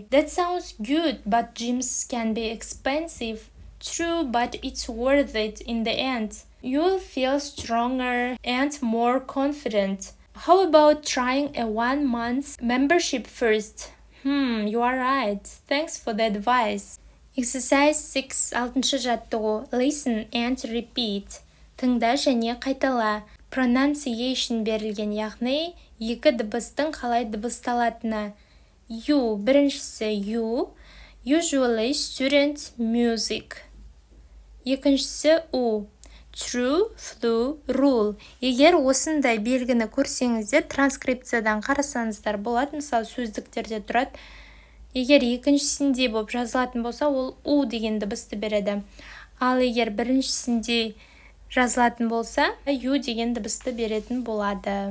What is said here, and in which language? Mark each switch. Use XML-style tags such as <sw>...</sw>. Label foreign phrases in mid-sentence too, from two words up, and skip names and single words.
<en>That sounds good, but gyms can be expensive. True, but it's worth it in the end. You'll feel stronger and more confident. How about trying a 1-month membership first? You are right. Thanks for the advice. Exercise 6.</en> <kk>6-шы жаттығу.</kk> <en>Listen and repeat.</en> <kk>Тыңда және қайтала. Pronunciation берілген, яғни екі дыбыстың қалай дыбысталатыны.</kk> <en>You. Біріншісі you. Usually student music.</en> <kk>Екіншісі u.</kk> <en>True, flu, rule.</en> <kk>Егер осындай белгіні көрсеңіздер, транскрипциядан қарасаңыздар болады, мысалы сөздіктерде тұрады. Егер екіншісінде болып жазылатын болса, ол u деген дыбысты береді. Ал егер біріншісінде жазылатын болса, u деген дыбысты беретін болады.</kk>